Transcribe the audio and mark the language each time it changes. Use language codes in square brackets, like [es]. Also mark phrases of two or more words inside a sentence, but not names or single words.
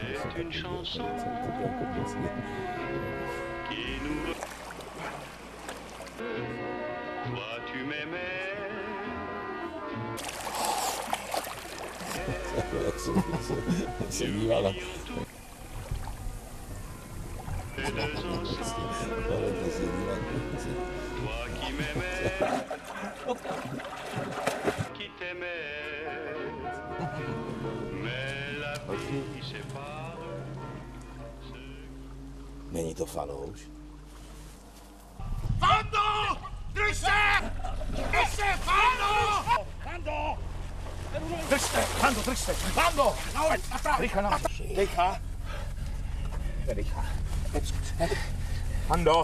[fr] une chanson qui nous... Toi tu m'aimais. [cs] Se dívá na... [fr] Toi qui m'aimais, qui t'aimais, mais la vie sépare. [cs] Není to fanouš? Fando! Drž se! Drž se, Fando! Fando! Drž se, Fando, drž se! Fando! Rychle na... Dejcha. Dejcha. Fando!